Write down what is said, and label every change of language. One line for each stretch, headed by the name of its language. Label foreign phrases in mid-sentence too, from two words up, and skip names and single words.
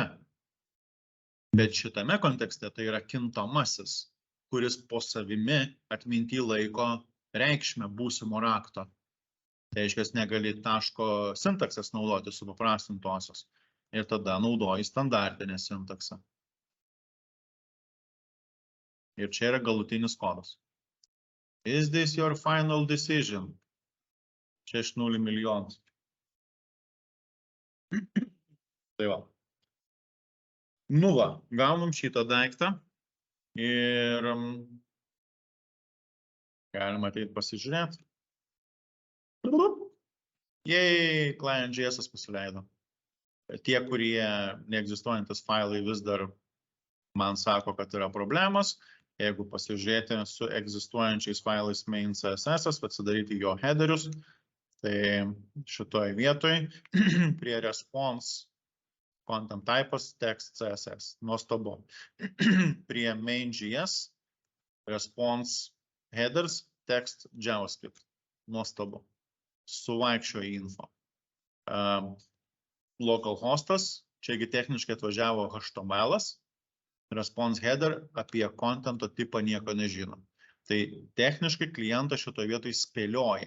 Lithuanian: Bet šitame kontekste tai yra kintamasis, kuris po savimi atminty laiko reikšmę būsimo rakto. Tai reiškia, negali taško sintaksės naudoti supaprastintosios. Ir tada naudoji standartinę sintaksą. Ir čia yra galutinis kodas.
English: Is this your final decision?
Lithuanian: Čia iš 0 milijonų. Tai va. Nu va, gaunam šitą daiktą. Ir galima ateiti pasižiūrėti. Jei, client.js pasileido. Tie, kurie neegzistuojantis failai vis dar man sako, kad yra problemas. Jeigu pasižiūrėti su egzistuojančiais failais main CSS, atsidaryti jo headerius, tai šitoje vietoje prie
English: response content
Lithuanian: typas, text, CSS. Nuostabu. Prie main.js,
English: response headers,
Lithuanian: text, JavaScript. Nuostabu. Suvaikščio info. Localhostas, čiagi techniškai atvažiavo HTML-as,
English: response header
Lithuanian: apie contento tipą nieko nežino. Tai techniškai klientas šitoje vietoje spėlioja.